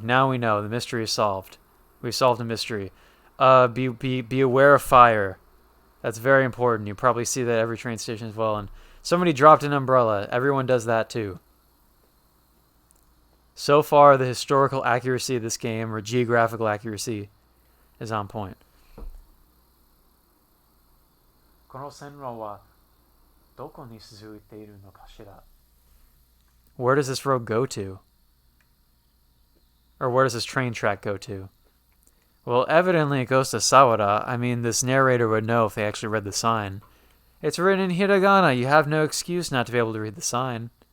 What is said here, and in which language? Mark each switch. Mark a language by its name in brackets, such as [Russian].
[English] Now we know the mystery is solved. We've solved a mystery. Be aware of fire. That's very important. You probably see that at every train station as well. And somebody dropped an umbrella. Everyone does that too. So far, the historical accuracy of this game, or geographical accuracy, is on point. [Japanese] この線路はどこに続いているのかしら? [English] Where does this road go to? Or where does this train track go to? Well, evidently it goes to Sawada. I mean, this narrator would know if they actually read the sign. It's written in hiragana. You have no excuse not to be able to read the sign.